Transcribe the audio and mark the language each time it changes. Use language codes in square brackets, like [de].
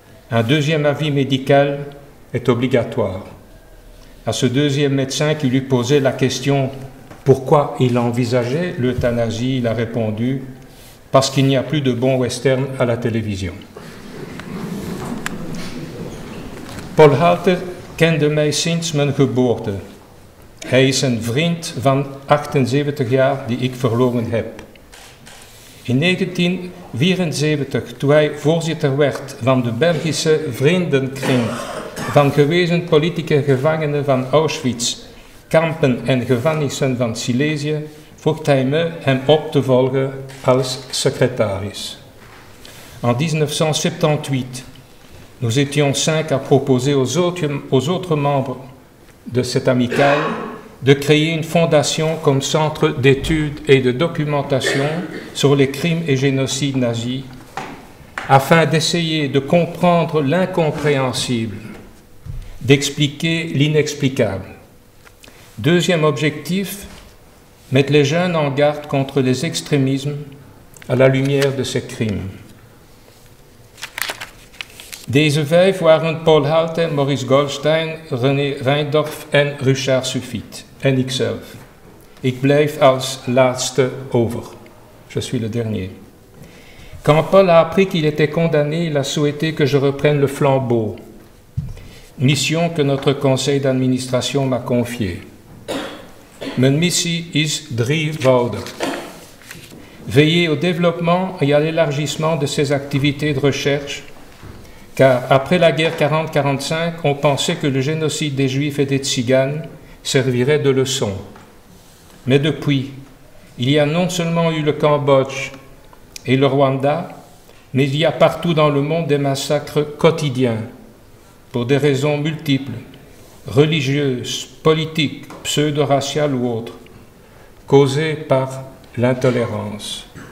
[fr] Un deuxième avis médical est obligatoire. À ce deuxième médecin qui lui posait la question « Pourquoi il envisageait l'euthanasie ?», il a répondu « Parce qu'il n'y a plus de bons westerns à la télévision ». [nl] Paul Halter kende mij sinds mijn geboorte. Hij is een vriend van 78 jaar die ik verloren heb. In 1974, toen hij voorzitter werd van de Belgische Vriendenkring van gewezen politieke gevangenen van Auschwitz, kampen en gevangenissen van Silesië, vroeg hij me hem op te volgen als secretaris. [fr] En 1978, nous étions 5 à proposer aux autres membres de cette amicale de créer une fondation comme centre d'études et de documentation sur les crimes et génocides nazis, afin d'essayer de comprendre l'incompréhensible, d'expliquer l'inexplicable. Deuxième objectif, mettre les jeunes en garde contre les extrémismes à la lumière de ces crimes. [nl] Deze 5 waren Paul Halter, Maurice Goldstein, René Reindorf en Richard Suffiet. En ikzelf. Ik blijf als laatste over. [fr] Je suis le dernier. Quand Paul a appris qu'il était condamné, il a souhaité que je reprenne le flambeau. Mission que notre conseil d'administration m'a confiée. [nl] Mijn missie is drievoudig. [fr] Veiller au développement et à l'élargissement de ses activités de recherche, car après la guerre 40-45, on pensait que le génocide des Juifs et des Tziganes servirait de leçon. Mais depuis, il y a non seulement eu le Cambodge et le Rwanda, mais il y a partout dans le monde des massacres quotidiens, pour des raisons multiples, religieuses, politiques, pseudo-raciales ou autres, causées par l'intolérance.